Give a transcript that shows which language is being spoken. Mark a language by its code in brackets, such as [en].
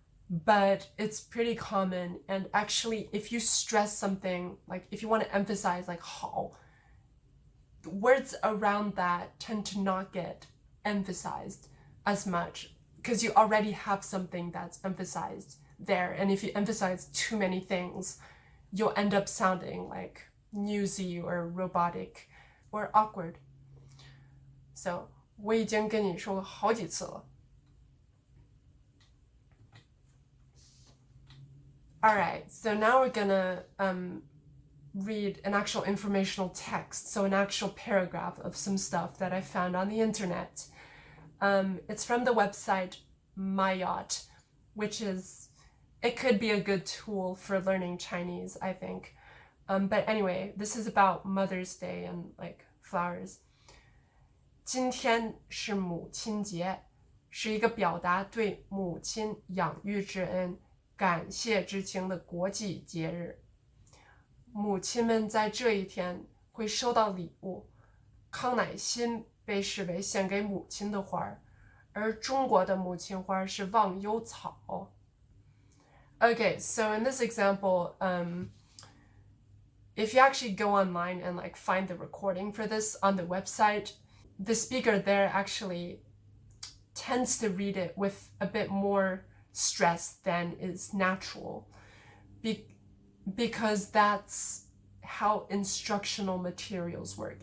[en] But it's pretty common, and actually if you stress something, like if you want to emphasize like 好, words around that tend to not get emphasized as much because you already have something that's emphasized there, and if you emphasize too many things, you'll end up sounding like newsy or robotic or awkward. [zh] So 我已经跟你说过好几次了. [en] Alright, so now we're gonna read an actual informational text, so an actual paragraph of some stuff that I found on the internet. It's from the website Mayot, which it could be a good tool for learning Chinese, I think. But anyway, this is about Mother's Day and like flowers. [zh] 今天是母亲节，是一个表达对母亲养育之恩感谢之情的国际节日。母亲们在这一天会收到礼物，康乃馨被视为献给母亲的花，而中国的母亲花是忘忧草。 [en] Okay, so in this example, if you actually go online and like find the recording for this on the website, the speaker there actually tends to read it with a bit more stress than is natural, because that's how instructional materials work.